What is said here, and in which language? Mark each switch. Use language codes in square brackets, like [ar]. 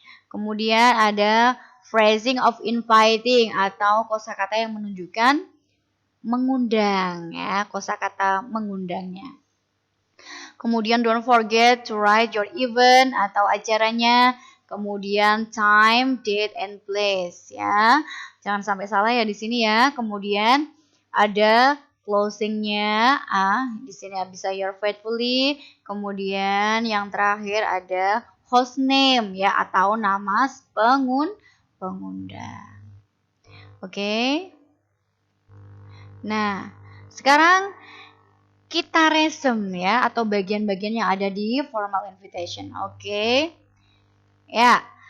[id] Kemudian ada [en] phrasing of inviting [id] atau kosakata yang menunjukkan mengundang ya, kosakata mengundangnya. Kemudian [en] don't forget to write your event [id] atau acaranya. Kemudian [en] time, date, and place ya. [id] Jangan sampai salah ya di sini ya. Kemudian ada closingnya. Di sini bisa [en] your faithfully. [id] Kemudian yang terakhir ada [en] host name [id] ya atau nama pengundang. Oke. Nah, sekarang kita resume ya atau bagian-bagian yang ada di [en] formal invitation. [id] Oke. Ya.